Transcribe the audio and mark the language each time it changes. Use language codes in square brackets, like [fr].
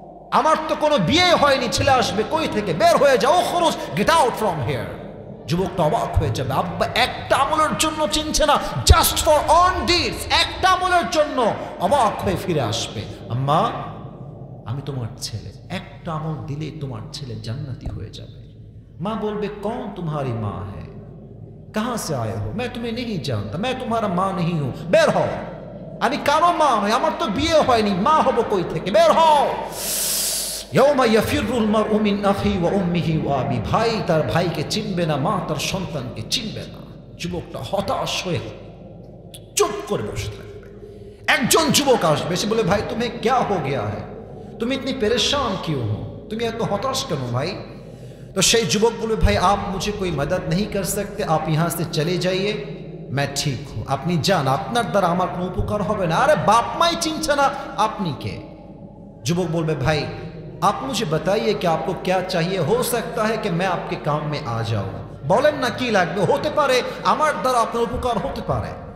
[bn] আমার তো কোনো বিয়ে হয়নি, ছেলে আসবে কই থেকে? বের হয়ে যাও, খরচ, [en] Get out from here. [bn] যুবকটা অবাক হয়ে যাবে, আব্বা একটা আমলের জন্য চিনছে না, [en] just for on deeds, [bn] একটা আমলের জন্য। অবাক হয়ে ফিরে আসবে, আম্মা আমি তোমার ছেলে, একটা আমল দিলে তোমার ছেলে জান্নাতি হয়ে যাবে। মা বলবে [hi] কौन तुम्हारी माँ है, कहाँ से आए हो? मैं तुम्हें नहीं जानता, मैं तुम्हारा माँ नहीं हूं, [bn] বের হও। আমি কারো মা নই, আমার তো বিয়ে হয়নি, মা হব কই থেকে? বের হও। [ar] ইয়াউমা ইয়াফিরুল মারউ মিন আখি ওয়া উম্মিহি ওয়া আবি, [bn] ভাই তার ভাইকে চিনবে না, মা তার সন্তানকে চিনবে না। যুবকটা হতাশ হয়ে চুপ করে বসে থাকবে। একজন যুবক আসবে, সে বলে ভাই তুমি [hi] क्या हो गया है, तुम इतनी परेशान क्यों हो, [bn] তুমি এত হতাশ কেন ভাই? [hi] तो [bn] সেই যুবক বলে ভাই [hi] आप मुझे कोई मदद नहीं कर सकते, आप यहाँ से चले जाइए, मैं ठीक हूँ, [bn] আপনি যান, আপনার দ্বারা আমার কোনো উপকার হবে না। আরে বাপ মাই চিনছে না, আপনি কে? যুবক বলবে ভাই [hi] आप मुझे बताइए कि आपको क्या चाहिए, हो सकता है कि मैं आपके काम में आ जाऊं। [bn] বলেন না কি লাগবে, হতে পারে আমার দ্বারা আপনার উপকার হতে পারে।